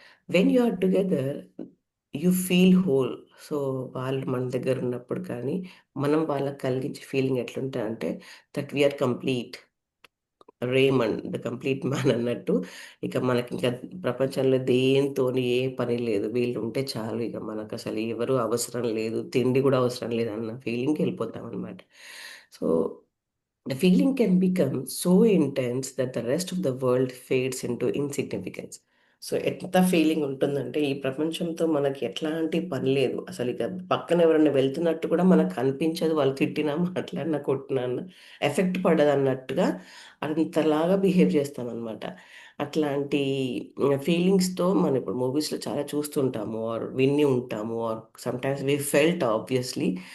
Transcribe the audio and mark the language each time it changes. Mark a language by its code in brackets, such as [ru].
[en] When you are together you feel whole. [te] So, వాళ్ళు మన దగ్గర ఉన్నప్పుడు కానీ, మనం వాళ్ళకి కలిగించే feeling ఎట్లుంటదంటే [en] That we are complete. The complete man [te] అన్నట్టు. ఇక మనకింక ప్రపంచంలో దేనితోని ఏ పని లేదు. వీళ్ళుంటే చాలు ఇక మనకసలు ఎవరు అవసరం లేదు. తిండి గూడా అవసరం లేదన్న ఫీలింగ్‌కెళ్ళిపోతామనమాట. [en] So, the feeling can become so intense that the rest of the world fades into insignificance. [te] So, ఎంత ఫీలింగ్ ఉంటుందంటే ఈ ప్రపంచంతో మనకి ఎట్లాంటి పని లేదు. అసలిక పక్కన ఎవరైనా వెళ్తున్నట్టు కూడా మనకు కనిపించదు. వాళ్ళు తిట్టినా, మాట్లాడినా, కొట్టినా ఎఫెక్ట్ పడదన్నట్టుగా అంతలాగా బిహేవ్ చేస్తామనమాట. అట్లాంటి ఫీలింగ్స్‌తో మనం ఇప్పుడు మూవీస్‌లో చాలా చూస్తుంటాము ఆర్ విని ఉంటాము or [en] Sometimes we felt obviously.